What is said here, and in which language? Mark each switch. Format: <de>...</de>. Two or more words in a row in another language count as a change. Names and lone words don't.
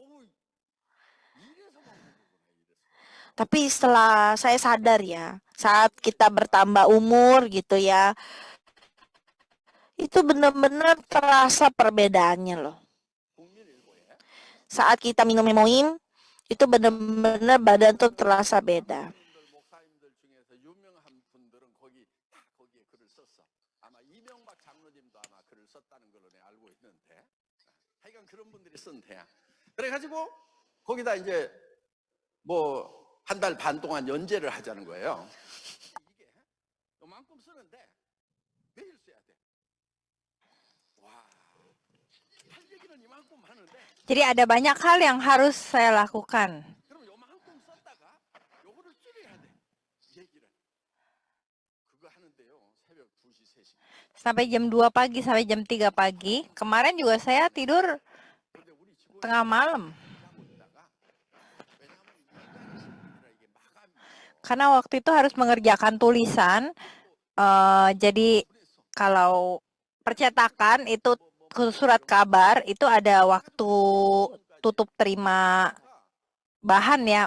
<id>Tapi setelah saya sadar ya, saat kita bertambah umur gitu ya, itu benar-benar terasa perbedaannya loh. Saat kita minum hemoim, itu benar-benar badan tuh terasa beda.</id> <ko>그래가지고 거기다 이제 뭐 한 달 반 동안 연재를 하자는 거예요. 이게 요만큼 쓰는데 매일 써야 돼. 와, 할 얘기는 이만큼 하는데.</ko> <id>Jadi ada banyak hal yang harus saya lakukan.</id> <ko>그럼 요만큼 썼다가 요거를 줄여야 돼. 얘기를. 그거 하는데요. 새벽 2시, 3시.</ko> <id>Sampai jam 2 pagi, sampai jam 3 pagi. Kemarin juga saya tidur tengah malam. Karena waktu itu harus mengerjakan tulisan. Jadi kalau percetakan itu surat kabar itu ada waktu tutup terima bahan ya.</id>